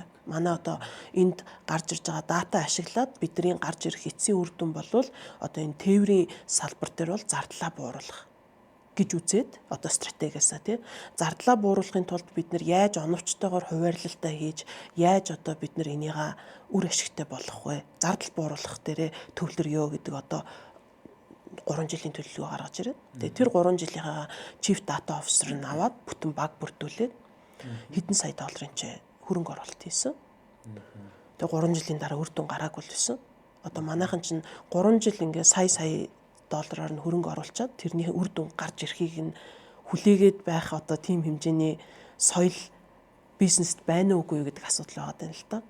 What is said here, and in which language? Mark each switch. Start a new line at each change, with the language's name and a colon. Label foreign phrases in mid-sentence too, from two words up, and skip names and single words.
Mongolian: Манай одоо энд гарч ирж байгаа дата ашиглаад бидний гарч ирэх эцсийн үр дүн бол одоо энэ тээврийн салбар дээр бол зардлаа бууруулах гэж үзээд одоо стратегиасаа тий зардлаа бууруулахын тулд бид нар яаж оновчтойгоор хуваарлалтаа хийж яаж одоо бид нар энийгээ үр ашигтай болгох вэ? Зардал бууруулах дээрээ төвлөрье гэдэг одоо 3 жилийн төлөвлөгөө гаргаж ирээд тэгээ тэр 3 жилийнхаа
English: chief data officer
Mongolian: нь аваад бүтэн баг бүрдүүлээд хэдэн сая долларын хөрөнгө оруулалт хийсэн. Тэгээ 3 жилийн дараа үр дүн гараагүй л байсан. Одоо манайхан чинь 3 жил ингээ сая доллараар нь хөрөнгө оруулчаад тэрний үр дүн гарч ирэхийг нь хүлээгээд байх одоо тийм хэмжээний соёл бизнест байна уугүй гэдэг асуудал байгаа юм л та.